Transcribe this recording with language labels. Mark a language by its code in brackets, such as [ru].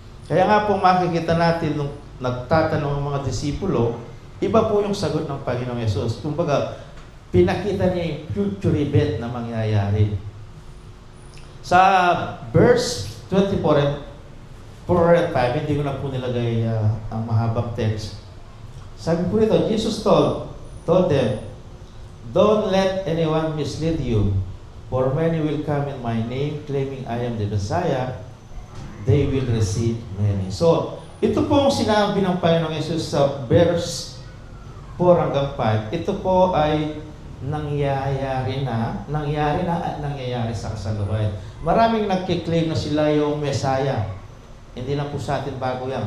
[tl] Kaya nga po makikita natin nung nagtatanong ang mga disipulo, iba po yung sagot ng Panginoong Yesus. Kumbaga, pinakita niya yung future event na mangyayari. Sa verse 24, [en] for a time, [tl] hindi ko na po nilagay ang mahabang text. Sabi po nito, [en] Jesus told them, "Don't let anyone mislead you, for many will come in my name, claiming I am the Messiah. They will receive many." [tl] So, ito po ang sinabi ng Panginoong Yesus sa verse 4 hanggang 5. Ito po ay nangyayari at nangyayari sa kasalukuyan. Maraming nagkiklaim na sila yung Messiah. Hindi lang po sa atin bago yan.